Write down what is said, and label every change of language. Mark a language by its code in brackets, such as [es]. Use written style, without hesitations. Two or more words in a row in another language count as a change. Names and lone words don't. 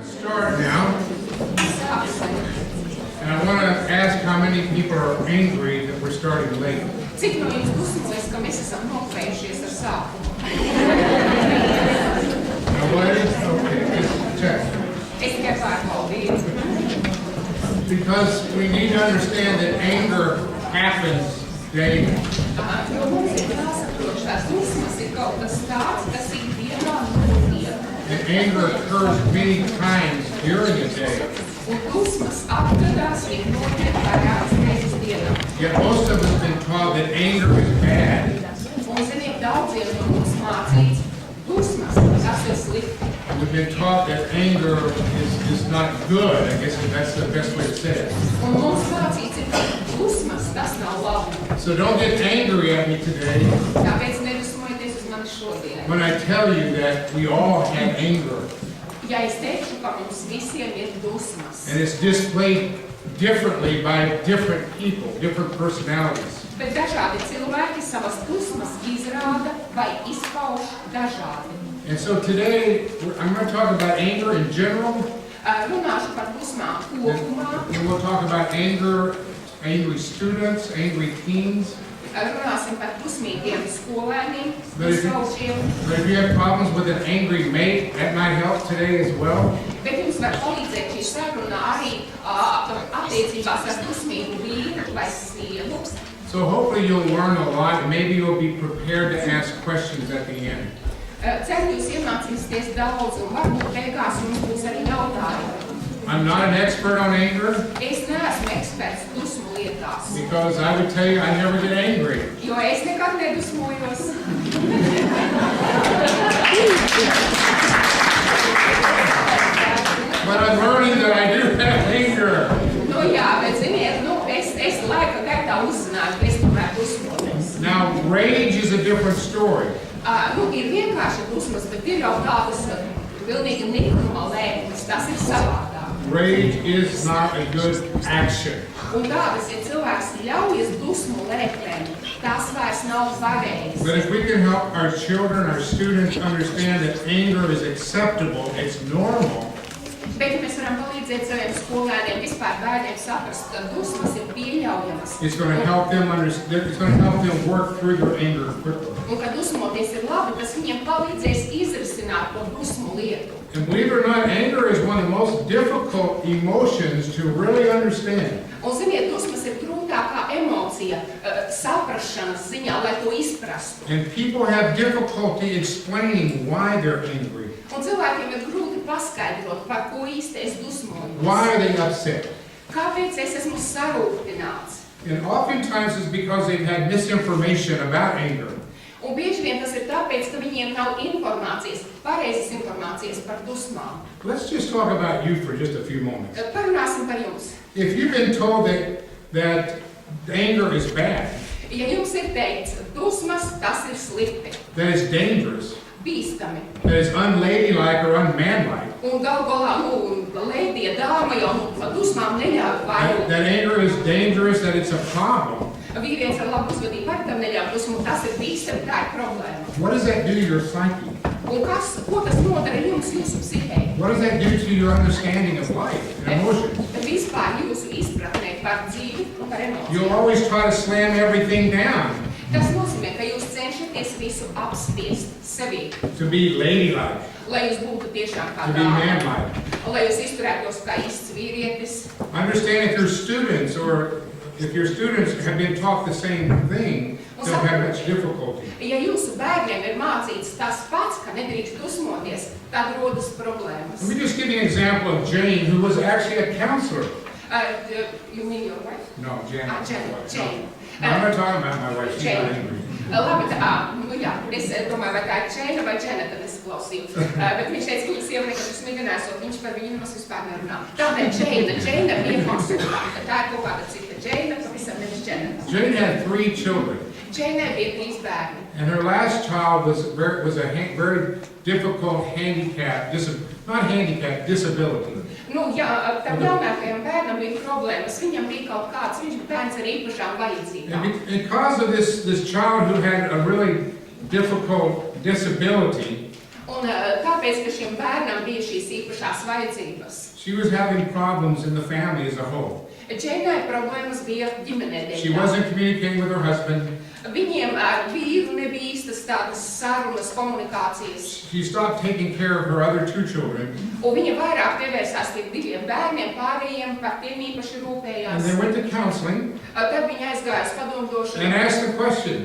[en] start now. And I want to ask how many people are angry that we're starting late. [lv] Cik no jums dusmojas, ka mēs esam nokavējušies ar sākumu? [en] Nobody? Okay, just check. [lv] Es tikai pārbaudīju. [en] Because we need to understand that anger happens daily. [lv] Jo mums ir jāsaprot, šās dusmas ir kaut kas tāds, kas ikdienā notiek. [en] And anger occurs many times during a day. [lv] Un dusmas atgadās, viņi notiek vairākas reizes dienā. [en] Yet most of us have been taught that anger is bad. [lv] Un ziniet, daudziem no mums mācīts, dusmas, tas ir slikti. [en] We've been taught that anger is not good. I guess that's the best way to say it. [lv] Un mums mācīts ir, ka dusmas, tas nav labi. [en] So don't get angry at me today [lv] Tāpēc nedusmojieties uz mani šodien. [en] when I tell you that we all have anger. [lv] Ja es teikšu, ka mums visiem ir dusmas. [en] And it's displayed differently by different people, different personalities. [lv] Bet dažādi cilvēki savas dusmas izrāda vai izpauž dažādi. [en] And so today, I'm going to talk about anger in general. [lv] Runāšu par dusmām kopumā. [en] And we'll talk about anger, angry students, angry teens. [lv] Runāsim par dusmīgiem skolēniem, [en] But if [lv] uzraušiem. [en] you have problems with an angry mate, that might help today as well. [lv] Bet jums var palīdzēt šī saruna arī attiecībās ar dusmīgu vīru vai sievu. [en] So hopefully you'll learn a lot and maybe you'll be prepared to ask questions at the end. [lv] Ceru, jūs iemācīsieties daudz un varbūt beigās jums būs arī jautājumi. [en] I'm not an expert on anger [lv] Es neesmu eksperts dusmu lietās, [en] because I would tell you I never get angry. [lv] jo es nekad nedusmojos. [en] But I'm learning that I do have anger. [lv] Nu jā, bet ziniet, es laika gaitā uzzināju, ka es tomēr dusmojos. [en] Now, rage is a different story. [lv] Ir vienkārši dusmas, bet ir jau tādas pilnīgi nenormālēmas, tas ir savādāk. [en] Rage is not a good action. [lv] Un tādas, ja cilvēks ļaujas dusmu lēkmēm, tas vairs nav pareizi. [en] But if we can help our children, our students understand that anger is acceptable, it's normal, [lv] Bet ja mēs varam palīdzēt saviem skolēniem, vispār bērniem saprast, ka dusmas ir pieļaujamas. [en] it's going to help them understand, it's going to help them work through their anger quickly. [lv] Un ka dusmoties ir labi, tas viņiem palīdzēs izrisināt to dusmu lietu. [en] And believe it or not, anger is one of the most difficult emotions to really understand. [lv] Un ziniet, dusmas ir grūtākā emocija saprašanas ziņā, lai to izprastu. [en] And people have difficulty explaining why they're angry. [lv] Un cilvēkiem ir grūti paskaidrot, par ko īsti es dusmojos. [en] Why are they upset? [lv] Kāpēc es esmu sarūktināts? [en] And oftentimes it's because they've had misinformation about anger. [lv] Un bieži vien tas ir tāpēc, ka viņiem nav informācijas, pareizas informācijas par dusmām. [en] Let's just talk about you for just a few moments. [lv] Parunāsim par jums. [en] If you've been told that anger is bad, [lv] Ja jums ir teikts, dusmas, tas ir slikti, [en] that it's dangerous, [lv] bīstami. [en] that it's unladylike or unmanlike, [lv] Un gal galā, lēdija dāma jau par dusmām neļauj vairot. [en] that anger is dangerous, that it's a problem, [lv] Vīrietis ar labu uzvedību arī tam neļauj dusmu, tas ir bīstami, tā ir problēma. [en] what does that do to your psyche? [lv] Un ko tas nodara jums, jūsu psihē? [en] What does that do to your understanding of life and emotions? [lv] Vispār jūsu izpratnē par dzīvi un par [en] You'll [lv] emocijām. [en] always try to slam everything down [lv] Tas nozīmē, ka jūs cenšaties visu apspiest sevī, [en] to be ladylike, [lv] lai jūs būtu tiešām kā [en] to be [lv] dāma, [en] manlike. [lv] lai jūs izturētos kā īsts vīrietis. [en] Understand if your students have been taught the same thing, they'll have much difficulty. [lv] Ja jūsu bērniem ir mācīts tas pats, ka nedrīkst dusmoties, tad rodas problēmas. [en] Let me just give you an example of Jane, who was actually a counselor. You mean your wife? No, Janet. Jane. No, I'm not talking about my wife, she's not angry. [lv] Labi, jā, es domāju, vai tā ir Džeina vai Dženeta, nesklausīju. Bet viņš teica, ka viņa sieva nekad smiganēsot, viņš par viņu nemaz vispār nerunā. Tātad Džeina bija konsultanta, tā ir kaut kāda cita Džeina, pavisam nevis Dženeta. [en] Jane had 3 children, [lv] Džeinai bija 3 bērni. [en] and her last child was a very difficult disability. [lv] Nu, jā, tam jaunākajam bērnam bija problēmas, viņam bija kaut kāds, viņš bija bērns ar īpašām vajadzībām. [en] And because of this child who had a really difficult disability, [lv] Un tāpēc, ka šim bērnam bija šīs īpašās vajadzības, [en] She was having problems in the family as a whole. [lv] Džeinai problēmas bija ģimenē. [en] She wasn't communicating with her husband. [lv] Viņiem ar vīru nebija īstas tādas sarunas, komunikācijas. [en] She stopped taking care of her other 2 children. [lv] Un viņa vairāk pievērsās tiem 2 bērniem, pārējiem par tiem īpaši [en] And [lv] rūpējās. [en] they went to counseling [lv] Tad viņa aizgāja uz [en] and [lv] padomdošanu, [en] asked the question.